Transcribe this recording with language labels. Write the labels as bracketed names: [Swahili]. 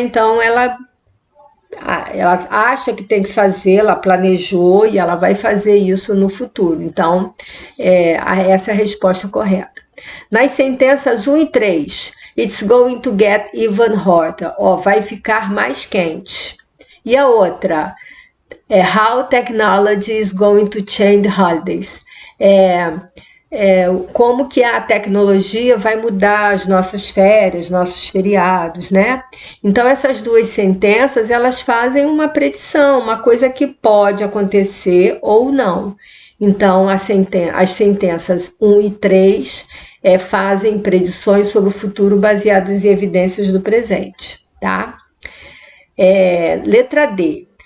[Portuguese] Então, ela acha que tem que fazer, ela planejou e ela vai fazer isso no futuro. Então, essa é a resposta correta. Nas sentenças 1 e 3, [English] it's going to get even hotter, [Portuguese] vai ficar mais quente. E a outra, [English] how technology is going to change holidays. [Portuguese] Como que a tecnologia vai mudar as nossas férias, nossos feriados, né? Então, essas 2 sentenças, elas fazem uma predição, uma coisa que pode acontecer ou não. Então, as sentenças 1 e 3 fazem predições sobre o futuro baseadas em evidências do presente, tá? Letra D.